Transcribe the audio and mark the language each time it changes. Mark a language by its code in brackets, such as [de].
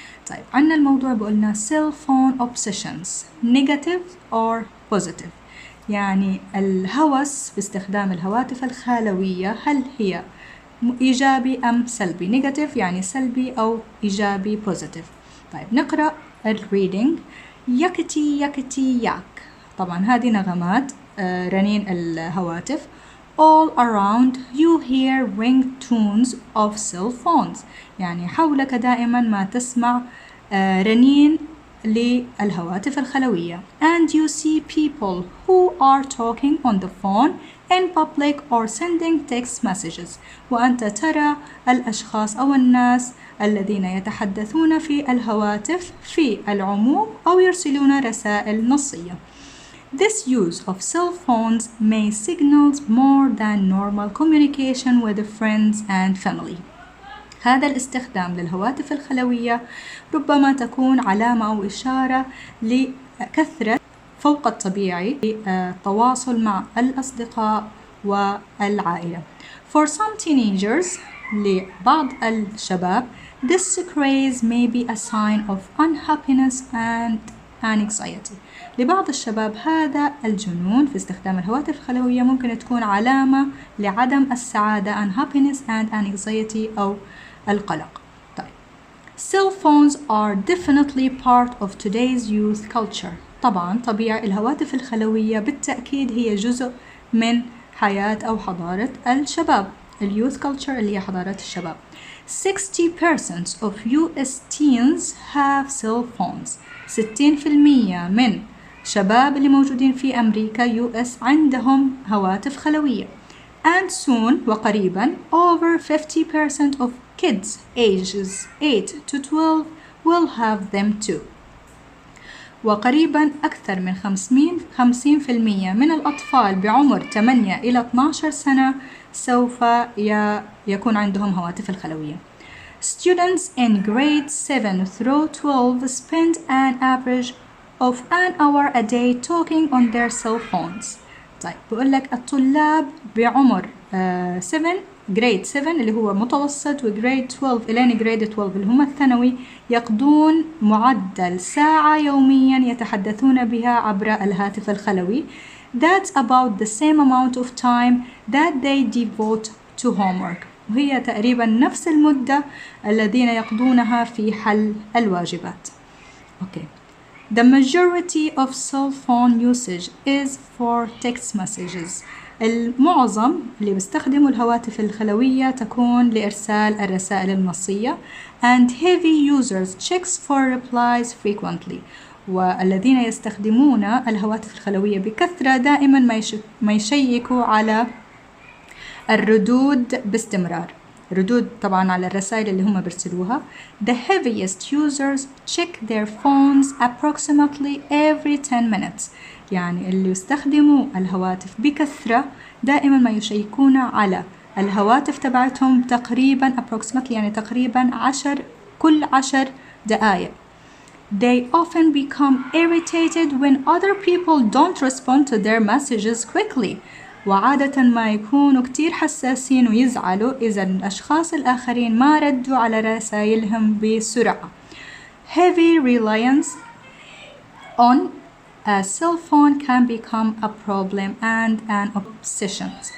[ar] طيب عنا الموضوع بقولنا [en] cell phone obsessions negative or positive، [ar] يعني الهوس باستخدام الهواتف الخلوية هل هي إيجابي أم سلبي؟ نيجاتيف يعني سلبي أو إيجابي positive. طيب نقرأ الريدنج. يكتي يكتي ياك. طبعا هذه نغمات رنين الهواتف. [en] All around you hear ringtones of cell phones. [ar] يعني حولك دائما ما تسمع رنين للهواتف الخلوية. [en] And you see people who are talking on the phone in public or sending text messages. [ar] وأنت ترى الأشخاص أو الناس الذين يتحدثون في الهواتف في العموم أو يرسلون رسائل نصية. [en] This use of cell phones may signal more than normal communication with friends and family. [ar] هذا الاستخدام للهواتف الخلوية ربما تكون علامة أو إشارة لكثرة فوق الطبيعي التواصل مع الأصدقاء والعائلة. [en] For some teenagers, [ar] لبعض الشباب, [en] this craze may be a sign of unhappiness and anxiety. [ar] لبعض الشباب هذا الجنون في استخدام الهواتف الخلوية ممكن تكون علامة لعدم السعادة [en] unhappiness and anxiety [ar] أو القلق. طيب. [en] Cell phones are definitely part of today's youth culture. [ar] طبعا طبيعي الهواتف الخلوية بالتأكيد هي جزء من حياة أو حضارة الشباب. اليوث culture اللي هي حضارة الشباب. [en] 60% of US teens have cell phones. [ar] 60% من شباب اللي موجودين في أمريكا US عندهم هواتف خلوية. [en] And soon [ar] وقريبا [en] over 50% of kids ages 8 to 12 will have them too. [ar] وقريبا أكثر من 50% من الأطفال بعمر 8 إلى 12 سنة سوف يكون عندهم هواتف الخلوية. [en] Students in grade 7 through 12 spend an average of an hour a day talking on their cell phones. [ar] طيب بقول لك الطلاب بعمر 7 grade 7 اللي هو متوسط وgrade 12 إلى grade 12 اللي هم الثانوي يقضون معدل ساعة يوميا يتحدثون بها عبر الهاتف الخلوي. [en] That's about the same amount of time that they devote to homework. [ar] وهي تقريبا نفس المدة الذين يقضونها في حل الواجبات. [en] Okay. The majority of cell phone usage is for text messages. [ar] المعظم اللي بيستخدموا الهواتف الخلوية تكون لإرسال الرسائل النصية. [en] And heavy users checks for replies frequently. [ar] والذين يستخدمون الهواتف الخلوية بكثرة دائما ما يشيكوا على الردود باستمرار. ردود طبعا على الرسائل اللي هم بيرسلوها. [en] The heaviest users check their phones approximately every 10 minutes. [ar] يعني اللي يستخدموا الهواتف بكثرة دائما ما يشيكون على الهواتف تبعتهم تقريبا approximately يعني تقريبا كل 10 دقائق. [en] They often become irritated when other people don't respond to their messages quickly. [ar] وعادة ما يكونوا كتير حساسين ويزعلوا إذا الأشخاص الآخرين ما ردوا على رسائلهم بسرعة. [en] Heavy reliance on a cell phone can become a problem and an obsession.